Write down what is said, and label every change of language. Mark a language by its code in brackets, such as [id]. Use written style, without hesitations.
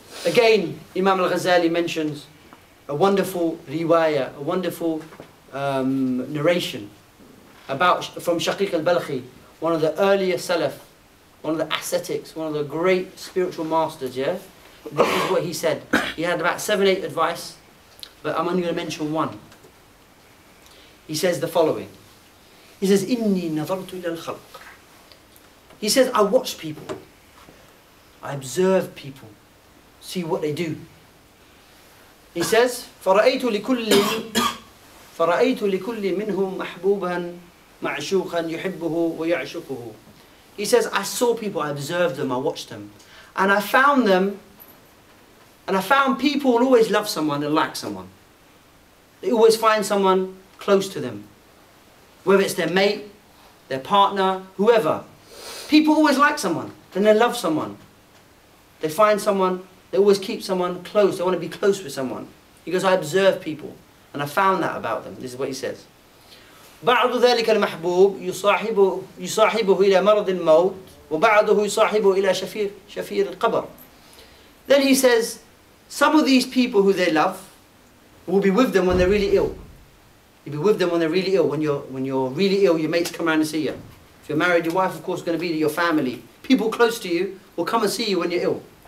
[en] Again, Imam al-Ghazali mentions a wonderful riwayah, a wonderful narration from Shaqiq al-Balkhi, one of the earlier Salaf, one of the ascetics, one of the great spiritual masters, yeah? This is what he said. He had about 7, 8 advice, but I'm only going to mention one. He says the following. He says, [ar] إِنِّي نَظَرْتُ إِلَى الْخَلْقِ. [en] He says, I watch people. I observe people. See what they do. He says, [ar] فَرَأَيْتُ لِكُلِّ مِنْهُمْ مَحْبُوبًا مَعْشُوقًا يُحِبُّهُ وَيَعْشُقُهُ. [en] He says, I saw people, I observed them, I watched them. And I found them And I found people will always love someone and like someone. They always find someone close to them. Whether it's their mate, their partner, whoever. People always like someone, and they love someone. They find someone, they always keep someone close. They want to be close with someone. He goes, I observe people, and I found that about them. This is what he says. [ar] بعض ذلك المحبوب يصاحبه إلى مرض الموت وبعضه يصاحبه إلى شفير القبر. [en] Then he says, some of these people who they love will be with them when they're really ill. You'll be with them when they're really ill. When you're really ill, your mates come around and see you. If you're married, your wife, of course, is going to be your family. People close to you will come and see you when you're ill.